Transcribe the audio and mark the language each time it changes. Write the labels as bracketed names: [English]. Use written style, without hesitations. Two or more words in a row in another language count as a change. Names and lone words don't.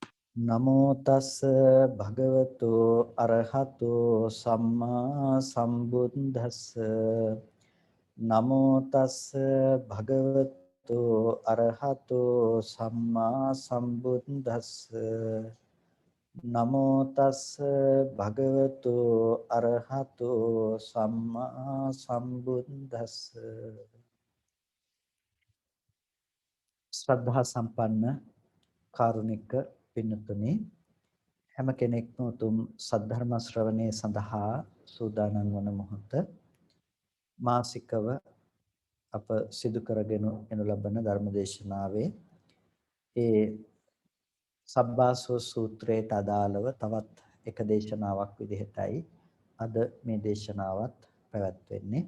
[Pali] නමෝ තස් භගවතු අරහතෝ සම්මා සම්බුද්දස්ස නමෝ තස් භගවතු අරහතෝ සම්මා සම්බුද්දස්ස නමෝ තස් භගවතු අරහතෝ සම්මා සම්බුද්දස්ස [Sinhala] ශ්‍රද්ධා සම්පන්න කාරුණික පින්තුනි හැම කෙනෙක්ම උතුම් සද්ධර්ම ශ්‍රවණයේ සඳහා සූදානම් වන මොහොත මාසිකව අප සිදු කරගෙන එනු ලබන ධර්මදේශනාවේ ඒ සබ්බාසෝ සූත්‍රයට අදාළව තවත් එක දේශනාවක් විදිහටයි අද මේ දේශනාවත් පැවැත්වෙන්නේ.